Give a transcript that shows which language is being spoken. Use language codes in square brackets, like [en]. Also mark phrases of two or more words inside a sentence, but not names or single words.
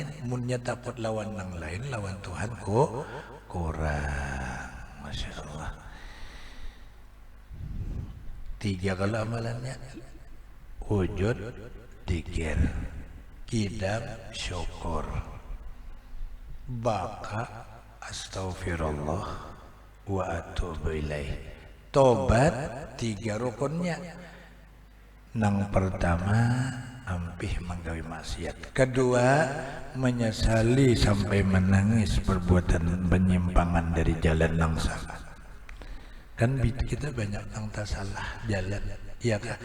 [bjn] Munnya takut lawan nang lain, lawan Tuhan kurang. [ar] ما شاء الله. [bjn] 3 kalau amalannya: wujud, dzikir, kidam, syukur, [ar] بقاء، أستغفر الله، وأتوب إليه. [bjn] Tobat 3 rukunnya. Nang pertama ampih menggawe maksiat, kedua menyesali sampai menangis perbuatan penyimpangan dari jalan nang salah. Kan kita banyak nang tak salah jalan, iya kah?